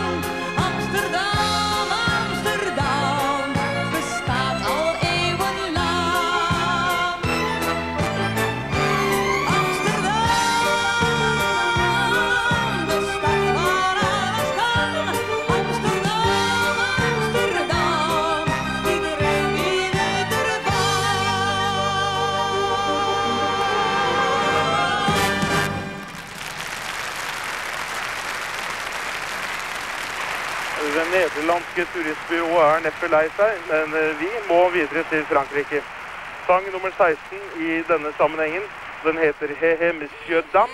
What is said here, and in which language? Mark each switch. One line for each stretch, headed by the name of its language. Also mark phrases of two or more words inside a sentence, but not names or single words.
Dutch: Amsterdam, Amsterdam, bestaat al eeuwenlang. Amsterdam, de stad waar alles kan. Amsterdam, Amsterdam, iedereen die weet ervan.
Norwegian: Det nederlandske turistbyrået er neppe lei seg, men vi må videre til Frankrike. Sang nummer 16 i denne sammenhengen, den heter Hé Hé Monsieur Dame.